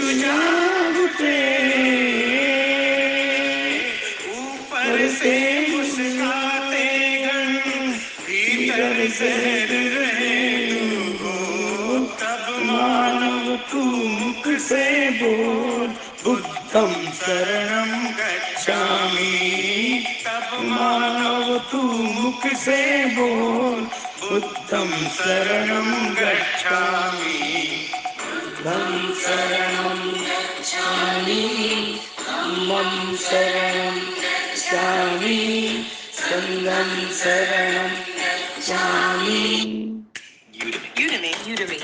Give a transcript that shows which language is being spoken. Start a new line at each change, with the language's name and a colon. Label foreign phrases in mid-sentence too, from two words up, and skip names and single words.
Hindi: जाग उठे, ऊपर से मुस्काते गण, भीतर जहर रेणु हो। तब मानव तू मुख से बोल,
Pali: बुद्धं शरणं गच्छामि।
Hindi: तब मानव तू मुख से बोल,
Pali: बुद्धं शरणं गच्छामि। बुद्धं शरणं गच्छामि, धम्मं शरणं गच्छामि, संघं शरणं गच्छामि। Udemy.